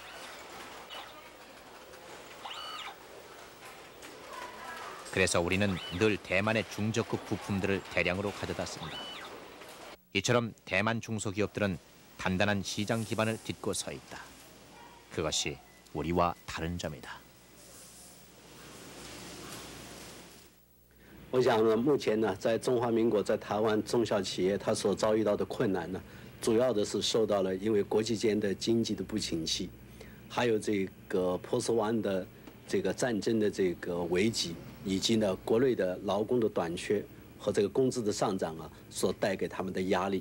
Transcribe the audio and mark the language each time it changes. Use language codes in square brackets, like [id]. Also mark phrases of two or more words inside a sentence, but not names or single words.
[ko] 그래서 우리는 늘 대만의 중저급 부품들을 대량으로 가져다 쓴다. 이처럼 대만 중소기업들은 단단한 시장 기반을 딛고 서 있다. 그것이 우리와 다른 점이다. [zh] 我想呢，目前呢，在中华民国在台湾中小企业，它所遭遇到的困难呢，主要的是受到了因为国际间的经济的不景气，还有这个波斯湾的这个战争的这个危机，以及呢国内的劳工的短缺和这个工资的上涨啊，所带给他们的压力。